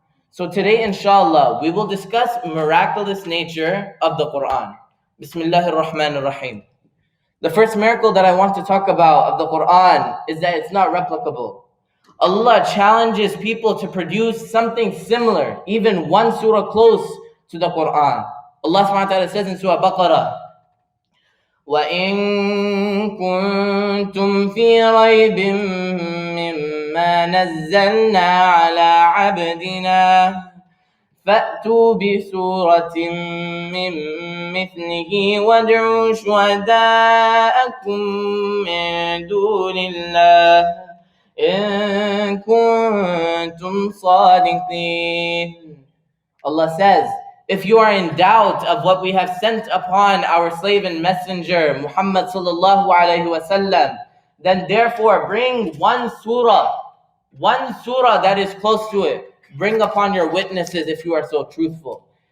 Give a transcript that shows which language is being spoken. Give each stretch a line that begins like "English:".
English: So today, inshallah, we will discuss miraculous nature of the Quran. Bismillahir Rahmanir Rahim. The first miracle that I want to talk about of the Quran is that it's not replicable. Allah challenges people to produce something similar, even one surah close to the Quran. Allah subhanahu wa ta'ala says in Surah Baqarah,
Arabic: وَإِن كُنتُمْ فِي رَيْبٍ مِّمَّا نَزَّلْنَا عَلَىٰ عَبْدِنَا فَأْتُوا بِسُورَةٍ مِّن مِّثْلِهِ وَادْعُوا شُهَدَاءَكُم مِّن دُونِ اللَّهِ إِن كُنتُمْ صَادِقِينَ.
English: Allah says, if you are in doubt of what we have sent upon our slave and messenger Muhammad sallallahu alaihi wasallam, then therefore bring one surah One surah that is close to it. Bring upon your witnesses if you are so truthful.